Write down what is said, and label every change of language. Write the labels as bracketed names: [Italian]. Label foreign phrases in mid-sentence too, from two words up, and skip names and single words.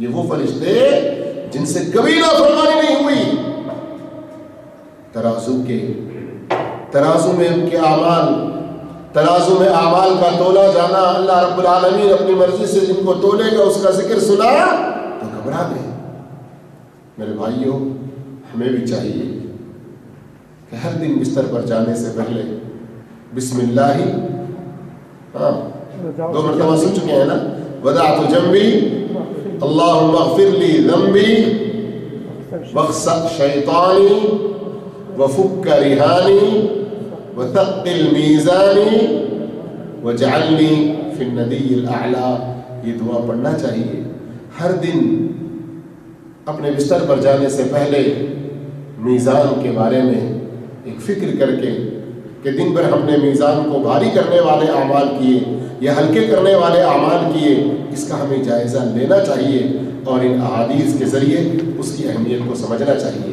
[Urdu] یہ وہ فرشتے جن سے کبھی نافرمانی نہیں ہوئی، ترازو میں ان کے اعمال، ترازو میں اعمال کا تولا جانا، اللہ رب العالمین اپنی مرضی سے جن کو تولے گا اس کا ذکر سنا تو گھبرا گئے۔ میرے بھائیوں، ہمیں بھی چاہیے کہ ہر دن بستر پر جانے سے پہلے [Arabic] بسم اللہ، [Urdu] ہاں 2 مرتبہ سن چکے ہیں نا، [Arabic] وضعت جنبي اللهم اغفر لي ذنبي واخسأ شيطاني وفك رهاني وثقل ميزاني واجعلني في الندي الأعلى. [Urdu] یہ دعا پڑھنا چاہیے ہر دن اپنے بستر پر جانے سے پہلے، میزان کے بارے میں ایک فکر کرکے کہ دن بھر ہم نے میزان کو بھاری کرنے والے اعمال کیے یا ہلکے کرنے والے اعمال کیے، اس کا ہمیں جائزہ لینا چاہیے اور ان احادیث کے ذریعے اس کی اہمیت کو سمجھنا چاہیے.